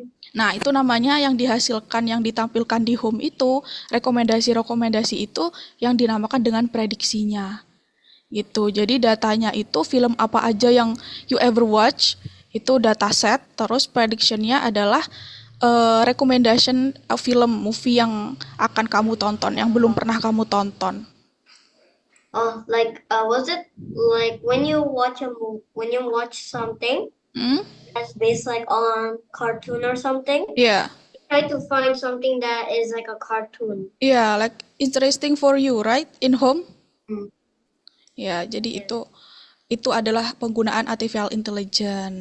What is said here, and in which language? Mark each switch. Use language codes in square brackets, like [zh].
[id] Nah, itu namanya yang dihasilkan, yang ditampilkan di home itu, rekomendasi-rekomendasi itu yang dinamakan dengan prediksinya. Gitu. Jadi datanya itu film apa aja yang [en] you ever watch, [id] itu dataset, terus prediction-nya adalah recommendation film, movie yang akan kamu tonton, yang belum pernah kamu tonton. [en] Oh, like was it like when you watch something that's based like on cartoon or something? Yeah. Try to find something that is like a cartoon. Yeah, like interesting for you, right? In home? [id] Ya, [en] Yeah, [id] jadi itu adalah penggunaan artificial intelligence.